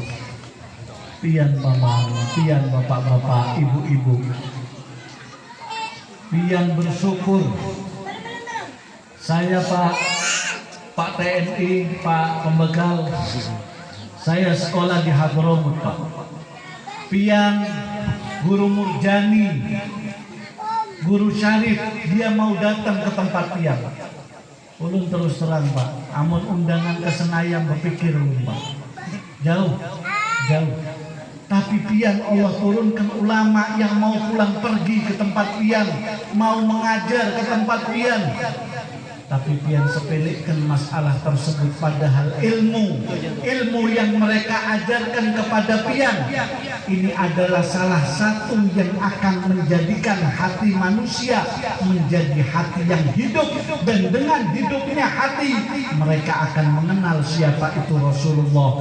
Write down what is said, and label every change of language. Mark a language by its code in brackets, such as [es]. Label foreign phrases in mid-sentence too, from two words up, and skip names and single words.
[bjn] Pian mama, pian bapak-bapak, ibu-ibu, pian bersyukur. [id] Saya Pak TNI, Pak Pembegal, saya sekolah di Hadramut, Pak. [bjn] Pian Guru Murjani, Guru Syarif, dia mau datang ke tempat pian. Ulun terus terang, Pak, amun undangan ke Senayan berpikir ulun, Pak, jauh. [id] Tapi pian Allah turunkan ulama yang mau pulang pergi ke tempat pian, mau mengajar ke tempat pian. Tapi pian sepelekan masalah tersebut, padahal ilmu yang mereka ajarkan kepada pian ini adalah salah satu yang akan menjadikan hati manusia menjadi hati yang hidup, dan dengan hidupnya hati mereka akan mengenal siapa itu Rasulullah.